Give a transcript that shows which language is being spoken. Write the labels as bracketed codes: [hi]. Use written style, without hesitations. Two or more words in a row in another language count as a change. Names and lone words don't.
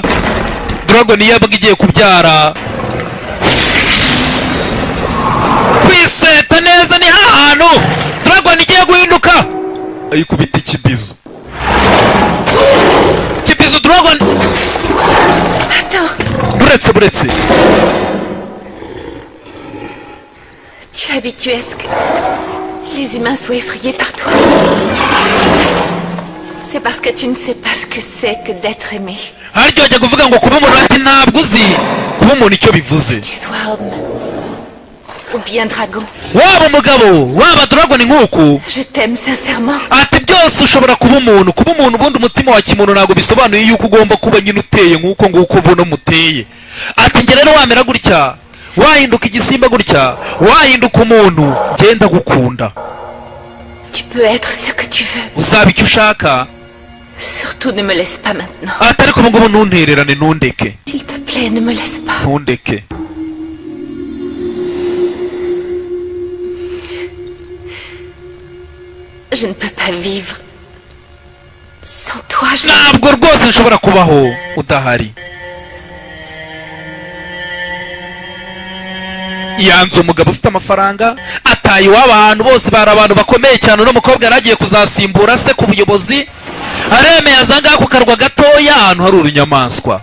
[rw] Dragon yabaga igiye kubyara, kwiseta neza ni hahantu Dragon igiye guhinduka, ayikubita ikibizo Dragon. Buretse. [fr] Tu es habitué à ce que les humains soient effrayés par toi. C'est parce que tu ne sais pas ce que c'est que d'être aimé. [rw] Haryo ajya kuvuga ngo kuba umuntu ati ntabwo uzi kuba umuntu icyo bivuze. [fr] Que tu sois homme ou bien dragon. [rw] Waba umugabo waba Dragon nk'uku. [fr] Je t'aime sincèrement. [rw] Ati byose ushobora kuba umuntu ubundi umutima wa kimuntu ntabwo bisobanuye yuko ugomba kuba nyine uteye nk'uko nguko ubuno muteye. Ati njye rero wamera gutya, wahinduka igisimba gutya, wahinduka umuntu, genda gukunda. [fr] Tu peux être ce que tu veux. [rw] Uzaba icyo ushaka. [fr] Surtout ne me laisse pas maintenant. [rw] Ati ariko ubu ngubu ntuntererane, ntundeke. [fr] S'il te plaît, ne me laisse pas. [rw] Ntundeke. [fr] Je ne peux pas vivre sans toi. [rw] Ntabwo rwose nshobora kubaho udahari. Yanze umugabo ufite amafaranga, ataye iwabo ahantu bose bari abantu bakomeye cyane. Uno mukobwa yaragiye kuzasimbura se ku buyobozi, aremeye azanga ku karwa gatoya ahantu hari urunyamaswa.